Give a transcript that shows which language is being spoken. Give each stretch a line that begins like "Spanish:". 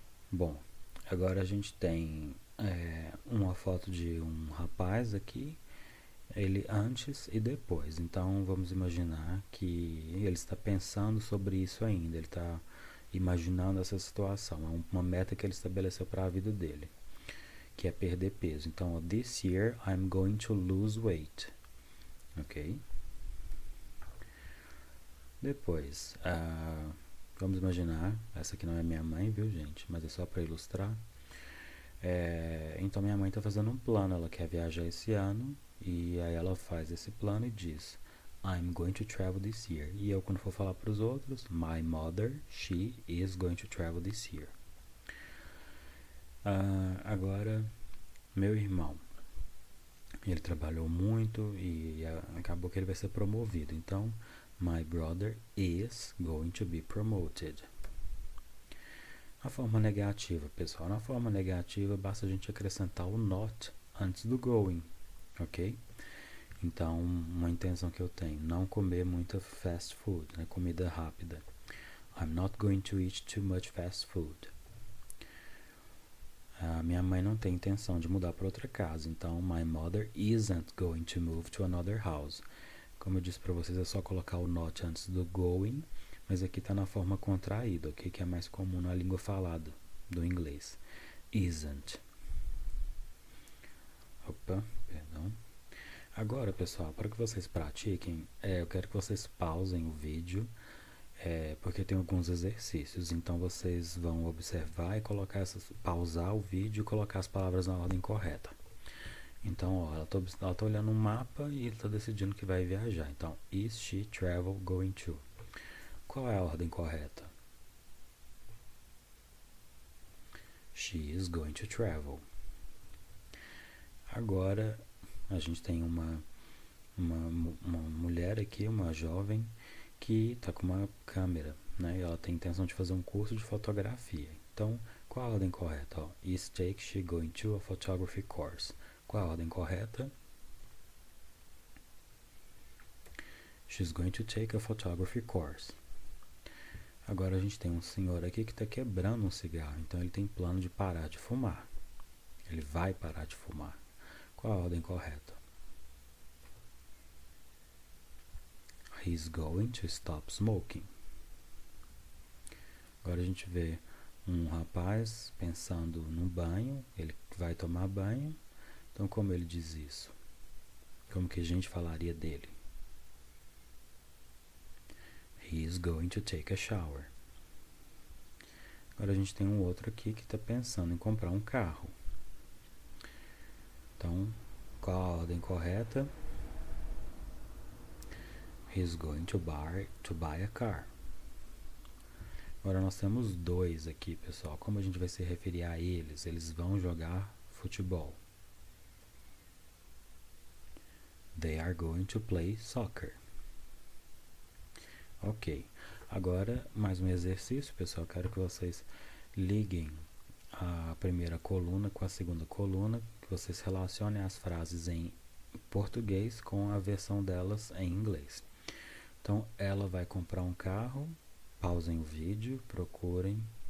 Portuguese: Bom, agora a gente tem uma foto de um rapaz aqui, ele antes e depois. Então vamos imaginar que ele está pensando sobre isso ainda, ele está imaginando essa situação, é uma meta que ele estabeleceu para a vida dele. que é perder peso.
English: Então, this year I'm going to lose weight. Ok?
Portuguese: Depois, vamos imaginar, essa aqui não é minha mãe, viu, gente? Mas é só para ilustrar. Então, minha mãe está fazendo um plano, ela quer viajar esse ano, e aí ela faz esse plano e diz,
English: I'm going to travel this year.
Portuguese: E eu, quando for falar para os outros,
English: my mother, she is going to travel this year.
Portuguese: Agora, meu irmão, ele trabalhou muito e acabou que ele vai ser promovido.
English: Então, my brother is going to be promoted.
Portuguese: A forma negativa, pessoal. Na forma negativa, basta a gente acrescentar o not antes do going, ok? Então, uma intenção que eu tenho, não comer muita fast food, né? Comida rápida.
English: I'm not going to eat too much fast food.
Portuguese: Minha mãe não tem intenção de mudar para outra casa, então
English: my mother isn't going to move to another house.
Portuguese: Como eu disse para vocês, é só colocar o not antes do going, mas aqui está na forma contraída, ok? Que é mais comum na língua falada do inglês. Isn't. Opa, perdão. Agora, pessoal, para que vocês pratiquem, eu quero que vocês pausem o vídeo, porque tem alguns exercícios. Então, vocês vão observar e pausar o vídeo e colocar as palavras na ordem correta. Então, ó, ela tá olhando um mapa e está decidindo que vai viajar.
English: Então, is she travel going to?
Portuguese: Qual é a ordem correta?
English: She is going to travel.
Portuguese: Agora, a gente tem uma mulher aqui, uma jovem, que está com uma câmera, né? E ela tem a intenção de fazer um curso de fotografia. Então, qual a ordem correta?
English: Ó, is she going to a photography course?
Portuguese: Qual a ordem correta?
English: She's going to take a photography course.
Portuguese: Agora a gente tem um senhor aqui que está quebrando um cigarro, então ele tem plano de parar de fumar. Ele vai parar de fumar. Qual a ordem correta?
English: He's going to stop smoking.
Portuguese: Agora a gente vê um rapaz pensando no banho, ele vai tomar banho. Então, como ele diz isso? Como que a gente falaria dele?
English: He is going to take a shower.
Portuguese: Agora a gente tem um outro aqui que está pensando em comprar um carro. Então, qual a ordem correta?
English: He is going to buy a car.
Portuguese: Agora nós temos dois aqui, pessoal. Como a gente vai se referir a eles? Eles vão jogar futebol.
English: They are going to play soccer. Ok.
Portuguese: Agora, mais um exercício, pessoal. Quero que vocês liguem a primeira coluna com a segunda coluna, que vocês relacionem as frases em português com a versão delas em inglês. Então, ela vai comprar um carro. Pausem o vídeo, procurem.